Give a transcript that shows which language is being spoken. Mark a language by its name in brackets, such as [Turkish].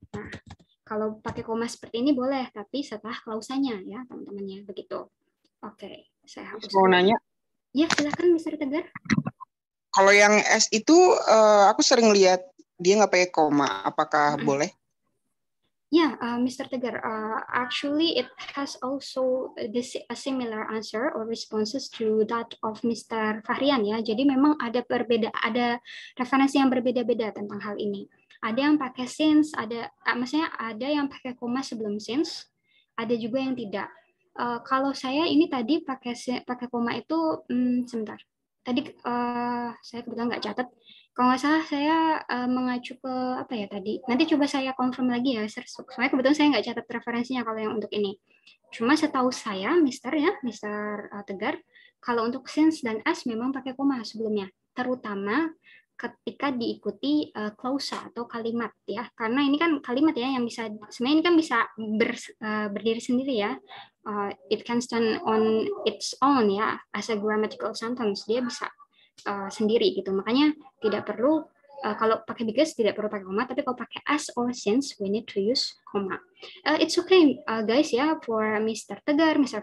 [Indonesian] Nah, kalau pakai koma seperti ini boleh, tapi setelah klausanya ya, teman-temannya begitu. Oke, saya hapus. Mau nanya? Ya, silakan Mr. Tegar. Kalau yang S itu aku sering lihat dia nggak pakai koma. Apakah boleh? [English] Yeah, Mr. Tegar, actually it has also a similar answer or responses to that of Mr. Fahrian ya. [Indonesian] Jadi memang ada referensi yang berbeda-beda tentang hal ini. Ada yang pakai since, maksudnya ada yang pakai koma sebelum since, ada juga yang tidak. Kalau saya ini tadi pakai koma itu, sebentar. Tadi saya kebetulan nggak catat. Kalau nggak salah saya mengacu ke apa ya tadi. Nanti coba saya confirm lagi ya. Soalnya kebetulan saya nggak catat referensinya kalau yang untuk ini. Cuma setahu saya, Mister Tegar, kalau untuk since dan as memang pakai koma sebelumnya. Terutama ketika diikuti klausa atau kalimat ya. Karena ini kan kalimat ya yang bisa, sebenarnya ini kan bisa berdiri sendiri ya. [English] It can stand on its own ya, as a grammatical sentence. [Indonesian] Dia bisa sendiri gitu. Makanya tidak perlu kalau pakai because tidak perlu pakai koma, tapi kalau pakai [English] as or since we need to use koma. It's okay guys ya, for Mr. Tegar, Mr.